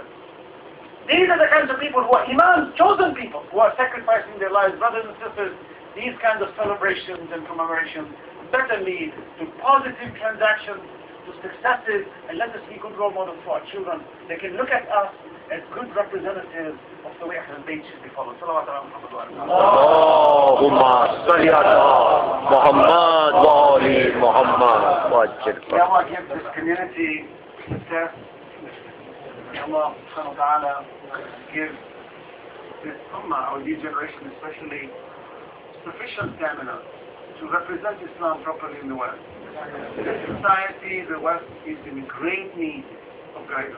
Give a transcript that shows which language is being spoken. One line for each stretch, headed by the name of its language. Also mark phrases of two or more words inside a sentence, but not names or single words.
English: These are the kinds of people who are imams, chosen people, who are sacrificing their lives. Brothers and sisters, these kinds of celebrations and commemorations better lead to positive transactions, to successes, and let us be good role models for our children. They can look at us as good representatives of the way Ahlul Bayt should be followed.
Arabic: صلوات على محمد وعلى اللهم صل على محمد وآل محمد وعجل.
English: May Allah give this community success. May Allah
Arabic: سبحانه وتعالى
English: give this ummah, or this generation especially, sufficient stamina to represent Islam properly in the West. The society, the West, is in great need of guidance.